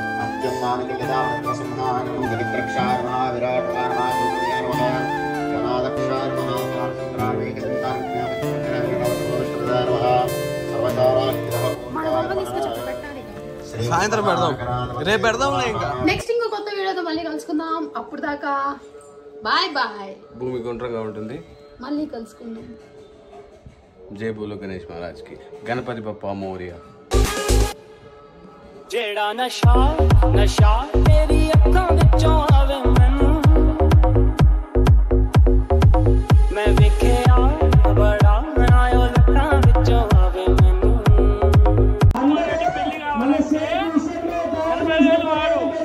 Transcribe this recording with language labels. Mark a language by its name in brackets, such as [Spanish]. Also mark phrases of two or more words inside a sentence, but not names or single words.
[Telugu] సాయంత్రం పెడదాం, రేపు పెడదాం. ఇంకా నెక్స్ట్ ఇంకో కొత్త వీడియోతో మళ్ళీ కలుసుకుందాం. అప్పుడు దాకా బాయ్ బాయ్. భూమి గుండ్రంగా ఉంటుంది. మళ్ళీ కలుసుకుందాం. [Hindi] जय बोलो गणेश महाराज की. [Marathi] गणपती बाप्पा मोरया. [Punjabi] ਜਿਹੜਾ ਨਸ਼ਾ ਤੇਰੀ ਅੱਖਾਂ ਵਿੱਚੋਂ ਆਵੇ ਮੈਨੂੰ, ਮੈਂ ਵੇਖਿਆ ਬੜਾ ਆਇਓ ਲੱਖਾਂ ਵਿੱਚੋਂ ਆਵੇ ਮੈਨੂੰ।